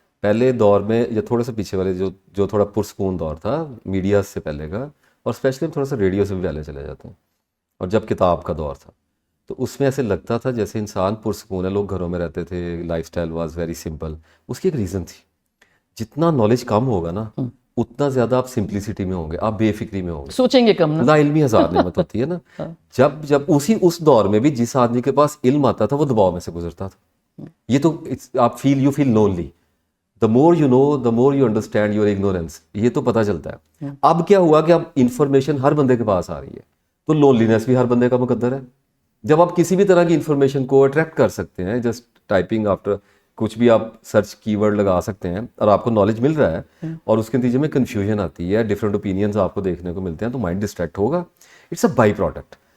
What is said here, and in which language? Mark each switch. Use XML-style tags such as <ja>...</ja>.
<ur>پہلے دور میں یا تھوڑا سا پیچھے والے جو تھوڑا پرسکون دور تھا میڈیا سے پہلے کا, اور اسپیشلی تھوڑا سا ریڈیو سے بھی پہلے چلے جاتے ہیں, اور جب کتاب کا دور تھا تو اس میں ایسے لگتا تھا جیسے انسان پرسکون ہے, لوگ گھروں میں رہتے تھے,</ur> <en>Life style was very simple.</en> <ur>اس کی ایک ریزن تھی, جتنا نالج کم ہوگا نا اتنا زیادہ آپ سمپلسٹی میں ہوں گے, آپ بے فکری میں ہوں گے, سوچیں گے کم. لا علمی ہزار نعمت ہوتی ہے نا. جب اس دور میں بھی جس آدمی کے پاس علم آتا تھا وہ دباؤ میں سے گزرتا تھا. یہ تو آپ</ur> <en>You feel lonely. The more you know, the more you understand your ignorance.</en> <ur>یہ تو پتہ چلتا ہے. اب کیا ہوا کہ اب انفارمیشن ہر بندے کے پاس آ رہی ہے, تو لونلینس بھی ہر بندے کا مقدر ہے. جب آپ کسی بھی طرح کی انفارمیشن کو اٹریکٹ کر سکتے ہیں, جسٹ ٹائپنگ آفٹر کچھ بھی آپ سرچ کی ورڈ لگا سکتے ہیں, اور آپ کو نالج مل رہا ہے, اور اس کے نتیجے میں کنفیوژن آتی ہے, ڈفرینٹ اوپینینز آپ کو دیکھنے کو ملتے ہیں, تو مائنڈ ڈسٹریکٹ ہوگا.</ur> <en>It's a by product.</en>